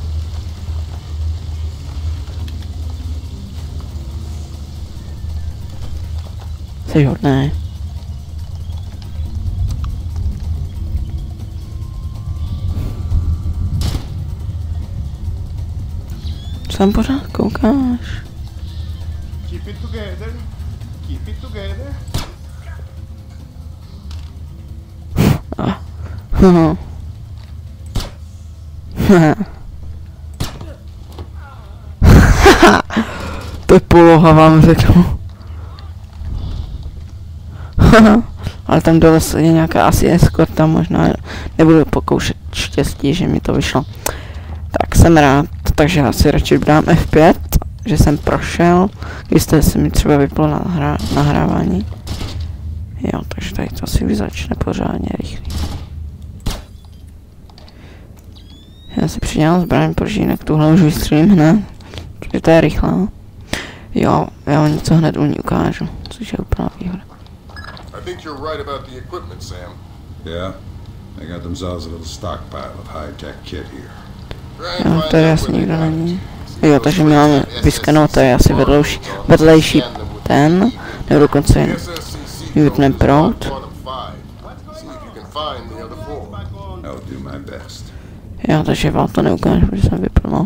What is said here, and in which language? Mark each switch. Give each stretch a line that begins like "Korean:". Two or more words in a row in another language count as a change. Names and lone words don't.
Czech: Jsi hodný. Co tam pořád koukáš?
English: Keep it together. Keep it together.
Czech: To je poloha, vám řeknu. Ale tam dole je nějaká asi eskorta, možná nebudu pokoušet štěstí, že mi to vyšlo. Tak jsem rád, takže já si radši dám F5, že jsem prošel, když jste se mi třeba vyplo na nahrávání. Jo, takže tady to asi začne pořádně rychlý. Já si přidělám zbraň, protože jinak tuhle už vystřelím hned, protože to je rychlá. Jo, já vám něco hned u ní ukážu, což je úplná výhoda.
English: Yeah, they got themselves a little stockpile of high-tech kit here.
Czech: Jo, tady asi nikdo není. Jo, takže my máme vyskanovat, to je asi vedlejší ten, nebo dokonce jen vypneme proud. Jo, takže vám to neukážu, protože jsem vypl, no.